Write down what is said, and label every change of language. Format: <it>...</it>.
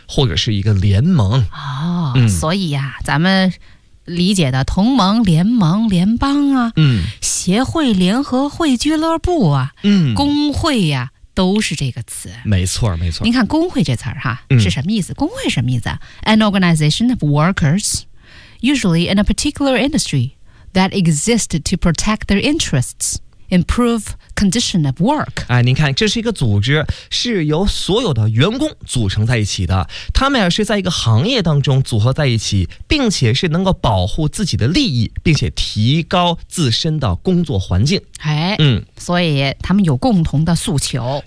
<zh>或者是一个联盟。哦，所以啊，咱们理解的同盟、联盟、联邦啊，协会、联合会、俱乐部啊，工会呀，啊，都是这个词。没错没错，您看工会这词儿哈，是什么意思？工会什么意思？</zh> <en>An organization of workers usually in a particular industry that exists to protect their interests, improve condition of work。</en> <zh>哎，您看这是一个组织，是由所有的员工组成在一起的，他们是在一个行业当中组合在一起，并且是能够保护自己的利益，并且提高自身的工作环境。哎，所以他们有共同的诉求，</zh>